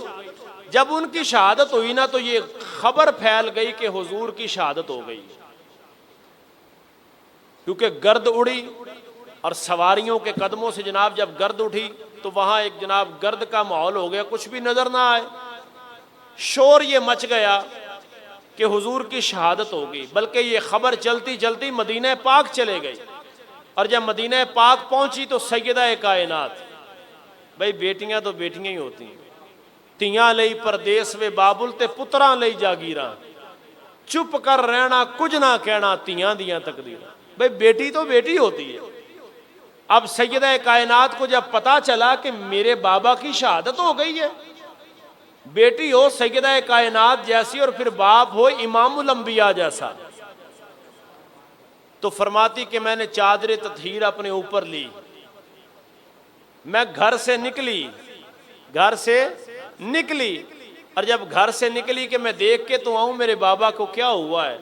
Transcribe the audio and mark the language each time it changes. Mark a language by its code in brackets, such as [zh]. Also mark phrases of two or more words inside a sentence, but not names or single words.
[ur] جب ان کی شہادت ہوئی نا تو یہ خبر پھیل گئی کہ حضور کی شہادت ہو گئی، کیونکہ گرد اڑی اور سواریوں کے قدموں سے جناب جب گرد اٹھی تو وہاں ایک جناب گرد کا ماحول ہو گیا، کچھ بھی نظر نہ آئے. شور یہ مچ گیا کہ حضور کی شہادت ہو گئی. بلکہ یہ خبر چلتی چلتی مدینہ پاک چلے گئی. اور جب مدینہ پاک پہنچی تو سیدہ کائنات، بھئی بیٹیاں تو بیٹیاں ہی ہوتی ہیں، [pa] تیاں لئی پردیس وے بابل تے پتراں لئی جاگیراں، چپ کر رہنا کچھ نہ کہنا تیاں دیاں تقدیراں. [ur] بھئی بیٹی تو بیٹی ہوتی ہے. اب سیدہ کائنات کو جب پتا چلا کہ میرے بابا کی شہادت ہو گئی ہے، بیٹی ہو سیدہ کائنات جیسی اور پھر باپ ہو امام الانبیاء جیسا، تو فرماتی کہ میں نے چادر تطہیر اپنے اوپر لی، میں گھر سے نکلی اور جب گھر سے نکلی کہ میں دیکھ کے تو آؤں میرے بابا کو کیا ہوا ہے.